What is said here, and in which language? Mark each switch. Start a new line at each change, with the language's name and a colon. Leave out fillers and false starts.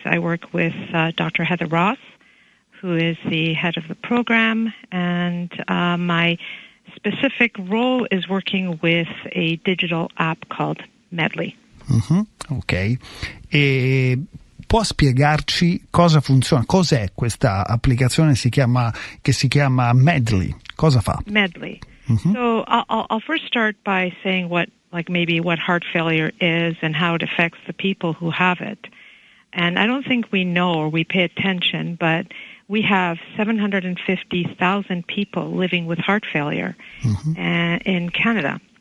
English: I work with Dr. Heather Ross, who is the head of the program, and my specific role is working with a digital app called Medley. Mm-hmm. Ok.
Italian: E può spiegarci cosa funziona? Cos'è questa applicazione che si chiama Medley? Cosa fa? Medley. Mm-hmm.
English: So I'll first start by saying what heart failure is and how it affects the people who have it. And I don't think we know or we pay attention, but we have 750,000 people living with heart failure in Canada.